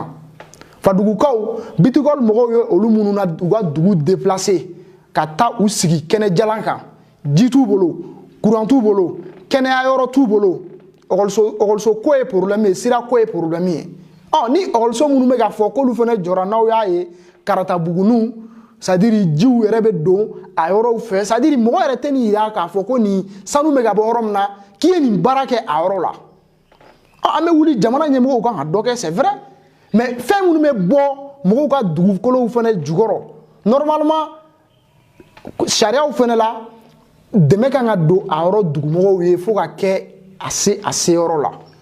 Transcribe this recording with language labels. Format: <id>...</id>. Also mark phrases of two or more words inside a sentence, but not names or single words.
<bm>Fadugukaw bitigɔl mɔgɔw ye olu minnu na u ka dugu déplacer ka taa u sigi kɛnɛ jalan kan. Ji t'u bolo, courant t'u bolo, kɛnɛya yɔrɔ t'u bolo. Ɔkɔliso ko ye problème ye, sira ko ye problème ye. Ni ɔkɔliso minnu bɛ ka fɔ k'olu fana jɔra n'aw y'a ye Karatabuguni, c'est-à-dire jiw yɛrɛ bɛ don a yɔrɔw fɛ, c'est-à-dire mɔgɔ yɛrɛ tɛ nin yira k'a fɔ ko nin sanu bɛ ka bɔ yɔrɔ min na k'i ye nin baara kɛ a yɔrɔ la. An bɛ wuli jamana ɲɛmɔgɔw kan ka dɔ kɛ</bm> <fr>c'est vrai, mais</fr> <bm>fɛn minnu bɛ bɔ mɔgɔw ka dugukolow fana jukɔrɔ normalement sariyaw fana la dɛmɛ kan ka don a yɔrɔ dugumɔgɔw ye fo ka kɛ a se yɔrɔ la.</bm>